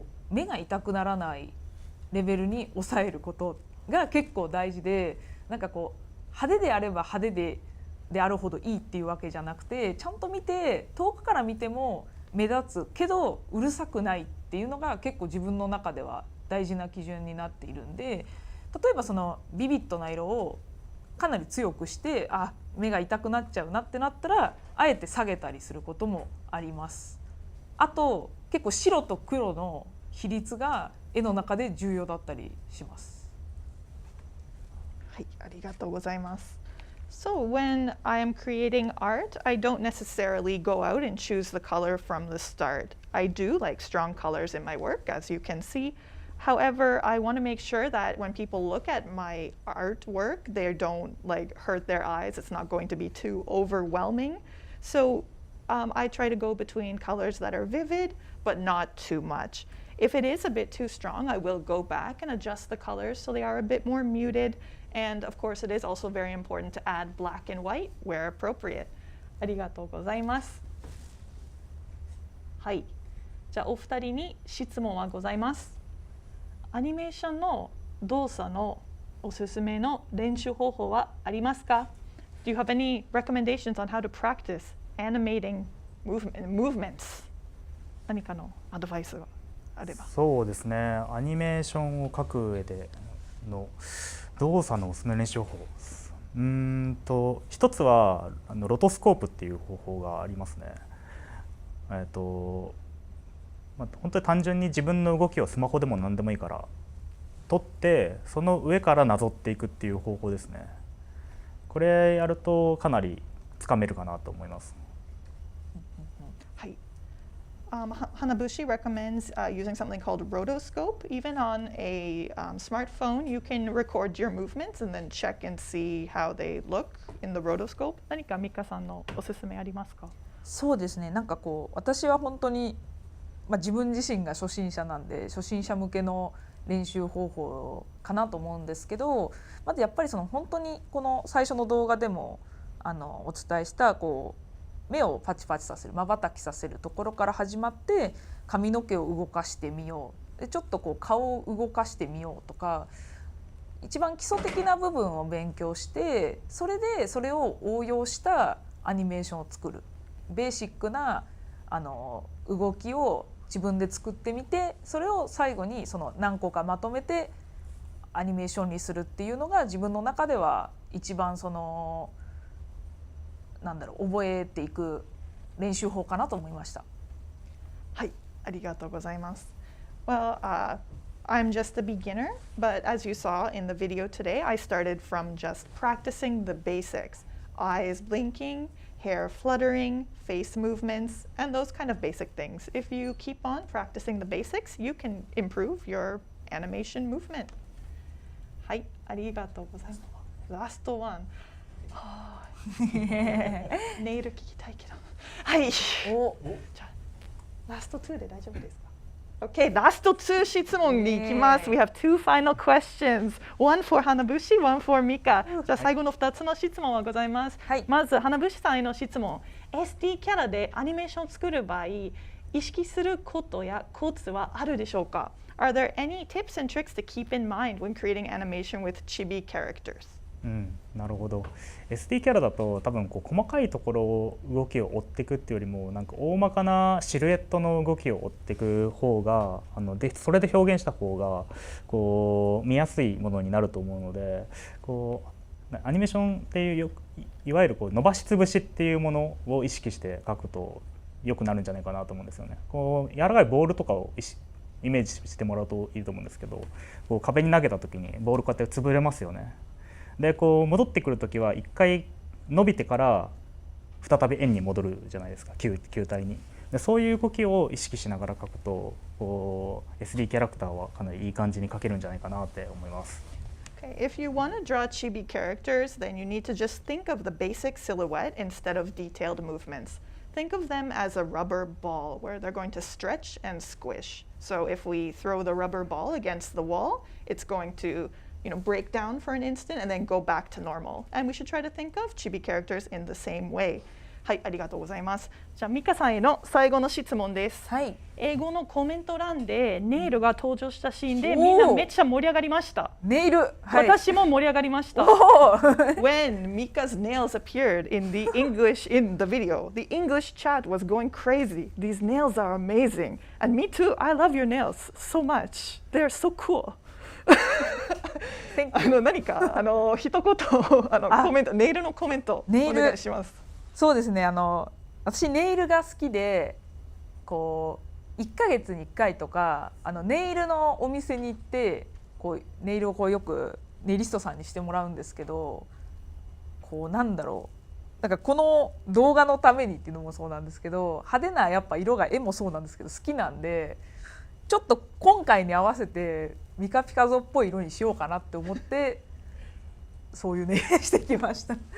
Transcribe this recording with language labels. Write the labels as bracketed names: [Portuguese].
[Japanese] 目が痛くならないレベルに抑えることが結構大事で、なんか派手であれば派手であるほどいいっていうわけじゃなくて、ちゃんと見て遠くから見ても目立つけどうるさくないっていうのが結構自分の中では大事な基準になっているんで、例えばそのビビッドな色をかなり強くして目が痛くなっちゃうなってなったらあえて下げたりすることもあります。あと結構白と黒の比率が絵の中で重要だったりします。はい、ありがとうございます。 [English] So when I am creating art, I don't necessarily go out and choose the color from the start. I do like strong colors in my work, as you can see. However, I want to make sure that when people look at my artwork, they don't hurt their eyes. It's not going to be too overwhelming. So I try to go between colors that are vivid, but not too much. If it is a bit too strong, I will go back and adjust the colors so they are a bit more muted. And of course, it is also very important to add black and white where appropriate. [Japanese] ありがとうございます。はい。じゃあお二人に質問はございます。アニメーションの動作のおすすめの練習方法はありますか？ [English] Do you have any recommendations on how to practice animating movements? [Japanese] 何かのアドバイスがあれば。そうですね。アニメーションを描く上での動作のおすすめ練習方法。一つはロトスコープっていう方法がありますね。本当に単純に自分の動きをスマホでも何でもいいから撮ってその上からなぞっていくっていう方法ですね。これやるとかなりつかめるかなと思います。はい。 [English] Hanabushi recommends using something called rotoscope. Even on a smartphone, you can record your movements and then check and see how they look in the rotoscope. [Japanese] 何かミカさんのおすすめありますか？そうですね。なんか私は本当に自分自身が初心者なんで初心者向けの練習方法かなと思うんですけど、まずやっぱりその本当にこの最初の動画でもお伝えしたこう目をパチパチさせる、まばたきさせるところから始まって、髪の毛を動かしてみよう、でちょっとこう顔を動かしてみようとか、一番基礎的な部分を勉強して、それでそれを応用したアニメーションを作る、ベーシックな動きを自分で作ってみて、それを最後にその何個かまとめてアニメーションにするっていうのが自分の中では一番その覚えていく練習法かなと思いました。はい、ありがとうございます。 [English] Well, I'm just a beginner, but as you saw in the video today, I started from just practicing the basics. Eyes blinking, hair fluttering, face movements, and those kind of basic things. If you keep on practicing the basics, you can improve your animation movement. [Japanese] はい、ありがとうございます。ラストワン。ネイル聞きたいけど。はい。じゃあラスト2で大丈夫ですか？Okay, ラスト2質問に行きます。 [English] We have two final questions. One for Hanabushi, one for Mika. [Japanese] じゃあ最後の2つの質問はございます。はい、まず Hanabushi さんへの質問。 SD キャラでアニメーションを作る場合、意識することやコツはあるでしょうか？ [English] Are there any tips and tricks to keep in mind when creating animation with chibi characters? [Japanese] なるほど。 SD キャラだと多分こう細かいところを動きを追っていくっていうよりも、なんか大まかなシルエットの動きを追っていく方がでそれで表現した方がこう見やすいものになると思うので、こうアニメーションっていういわゆるこう伸ばしつぶしっていうものを意識して描くと良くなるんじゃないかなと思うんですよね。こう柔らかいボールとかをイメージしてもらうといいと思うんですけど、こう壁に投げた時にボールこうやって潰れますよね。でこう戻ってくる時は一回伸びてから再び円に戻るじゃないですか、球体に。でそういう動きを意識しながら描くとこう SD キャラクターはかなりいい感じに描けるんじゃないかなって思います。 [English] Okay, if you want to draw chibi characters, then you need to just think of the basic silhouette instead of detailed movements. Think of them as a rubber ball where they're going to stretch and squish. So if we throw the rubber ball against the wall, it's going to break down for an instant and then go back to normal. And we should try to think of chibi characters in the same way. [Japanese] はい、ありがとうございます。じゃあミカさんへの最後の質問です。はい。英語のコメント欄でネイルが登場したシーンでみんなめっちゃ盛り上がりました。ネイル、はい、私も盛り上がりました。 [English] When Mika's nails appeared in the English in the video, the English chat was going crazy. These nails are amazing. And me too, I love your nails so much. They're so cool. [Japanese] 何か一言コメント、ネイルのコメントお願いします。そうですね、私ネイルが好きで、こう1ヶ月に1回とかネイルのお店に行ってこうネイルをこうよくネイリストさんにしてもらうんですけど、こうなんかこの動画のためにっていうのもそうなんですけど、派手なやっぱ色が絵もそうなんですけど好きなんで、ちょっと今回に合わせてミカピカゾっぽい色にしようかなって思ってそういうネイルしてきました。